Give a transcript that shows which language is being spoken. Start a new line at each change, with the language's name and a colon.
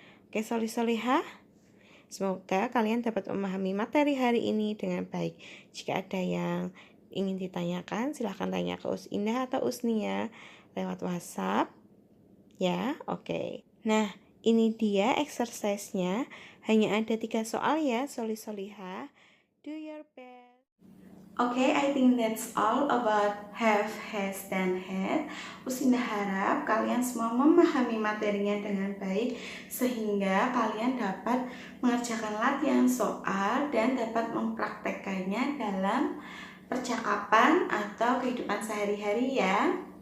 Indonesian: Oke, Solih-Solihah, semoga kalian dapat memahami materi hari ini dengan baik. Jika ada yang ingin ditanyakan, silahkan tanya ke Usinda atau Usnia lewat WhatsApp. Ya, oke. Nah, ini dia exercise-nya. Hanya ada 3 soal ya, Solih-Solihah.
English: Do your best. Okay, I think that's all about have, has,
Indonesian: dan
English: had.
Indonesian: Usinda harap kalian semua memahami materinya dengan baik sehingga kalian dapat mengerjakan latihan soal dan dapat mempraktekkannya dalam percakapan atau kehidupan sehari-hari ya.